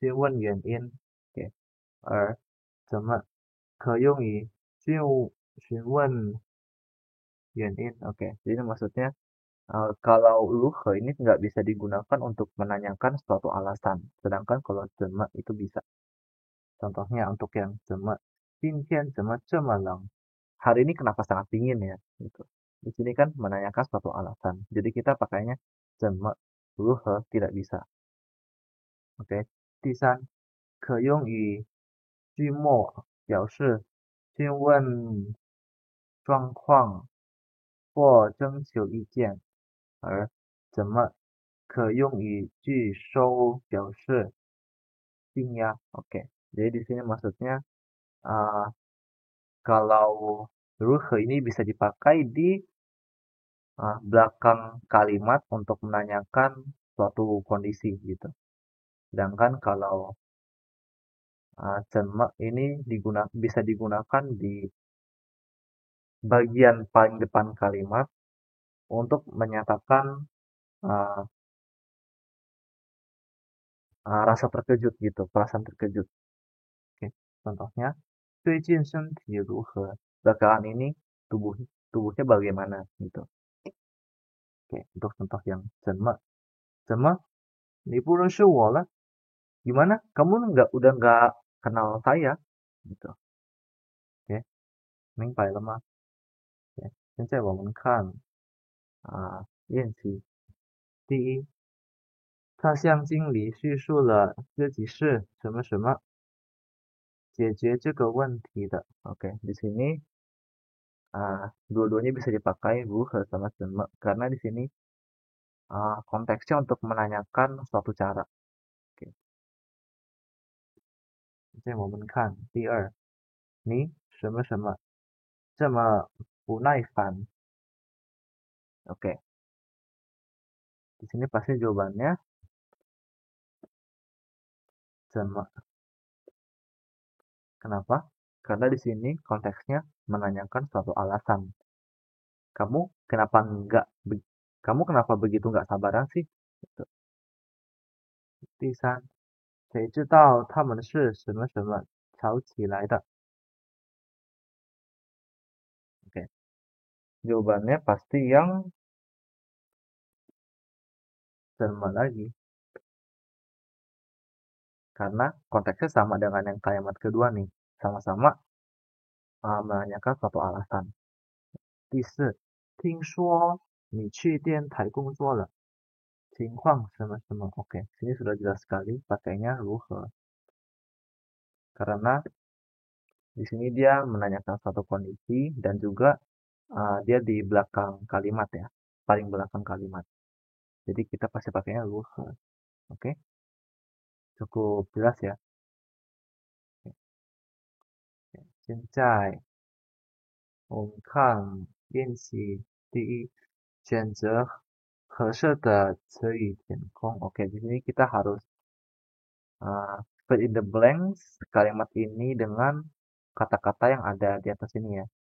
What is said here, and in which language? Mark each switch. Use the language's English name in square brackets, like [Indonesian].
[Chinese] 如何不能用于询问原因， 而怎么可用于询问原因. [Indonesian] Oke, jadi maksudnya kalau 如何 ini nggak bisa digunakan untuk menanyakan suatu alasan, sedangkan kalau 怎么 itu bisa. Contohnya untuk yang [Chinese] 怎么今天怎么这么冷? [Indonesian] Hari ini kenapa sangat dingin ya? Gitu. Di sini kan menanyakan suatu alasan. Jadi kita pakainya 怎么如何 tidak bisa. [Chinese] Oke, 第三，可用于句末表示询问状况或征求意见，而怎么可用于句收表示定ya. [Indonesian] Oke, jadi di sini maksudnya kalau ruhe ini bisa dipakai di belakang kalimat untuk menanyakan suatu kondisi gitu. Sedangkan kalau cenme ini bisa digunakan di bagian paling depan kalimat untuk menyatakan uh, rasa terkejut gitu, perasaan terkejut. [Chinese] Oke, contohnya, 最近身体如何? [Indonesian] Belakangan ini tubuhnya bagaimana gitu. Oke, untuk contoh yang cenme. [Chinese] Cenme, 你不认识我了? [Indonesian] Gimana? Kamu udah nggak kenal saya? [Chinese] Gitu. Oke, 明白了吗? Oke, 现在我们看练习。第一，他向经理叙述了自己是什么什么解决这个问题的。 [Indonesian] Oke, di sini dua-duanya bisa dipakai ruhe sama cenme karena di sini konteksnya untuk menanyakan suatu cara. [Chinese] Oke, 现在我们看第二，你什么什么这么不耐烦？Oke, [Indonesian] di sini pasti jawabannya cenme. Kenapa? Karena di sini konteksnya menanyakan suatu alasan. Kamu kenapa kamu kenapa begitu nggak sabaran sih? Gitu. [Chinese] 第三，谁知道他们是什么什么吵起来的？ [Indonesian] Oke, jawabannya pasti yang cenme lagi. Karena konteksnya sama dengan yang kalimat kedua nih. Sama-sama menanyakan suatu alasan. [Chinese] 第四，听说你去电台工作了，情况什么什么。 [Indonesian] Oke, sini sudah jelas sekali pakainya ruhe. Karena di sini dia menanyakan suatu kondisi dan juga dia di belakang kalimat ya, paling belakang kalimat. Jadi kita pasti pakainya ruhe. Oke, cukup jelas ya. [Chinese] 现在我们看练习第一，选择合适的词语填空. [Indonesian] Oke, di sini kita harus [English] fill in the blanks [Indonesian] kalimat ini dengan kata-kata yang ada di atas ini ya.